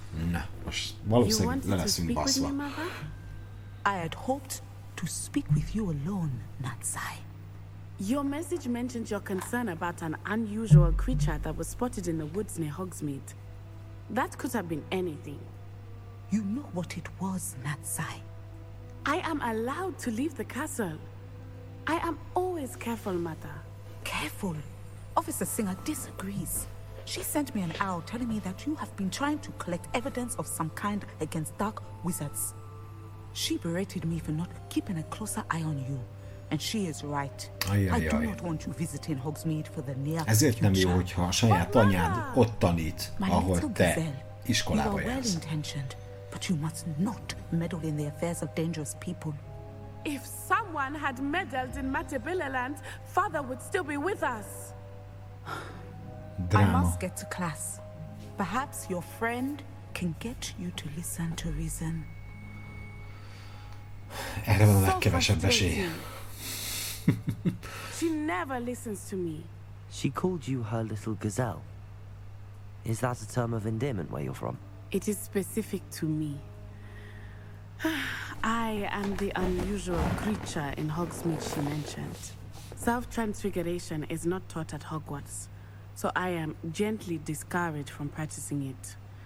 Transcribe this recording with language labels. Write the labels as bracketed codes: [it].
[hu] Na, most valószínűleg le leszünk baszva. [en] I had hoped to speak with you alone, Natsai. Your message mentioned your concern about an unusual creature that was spotted in the woods near Hogsmeade. That could have been anything. You know what it was, Natsai. I am allowed to leave the castle. I am always careful, Mata. Careful? Officer Singer disagrees. She sent me an owl telling me that you have been trying to collect evidence of some kind against dark wizards. She berated me for not keeping a closer eye on you. And she is right. Ajjajjaj. I do not want you visiting Hogsmeade for the near future. [hu] Ezért nem jó, hogyha a saját anyád ott tanít, ahol te iskolába jársz. [en] You are well-intentioned, but you must not meddle in the affairs of dangerous people. If someone had meddled in Matabeleland, father would still be with us. Drama. I must get to class. Perhaps your friend can get you to listen to reason. [hu] Erre van a legkevesebb esély. [en] She never listens to me. She called you her little gazelle. Is that a term of endearment where you're from? It is specific to me. I am the unusual creature in Hogsmeade she mentioned. Self-transfiguration is not taught at Hogwarts, so I am gently discouraged from practicing it.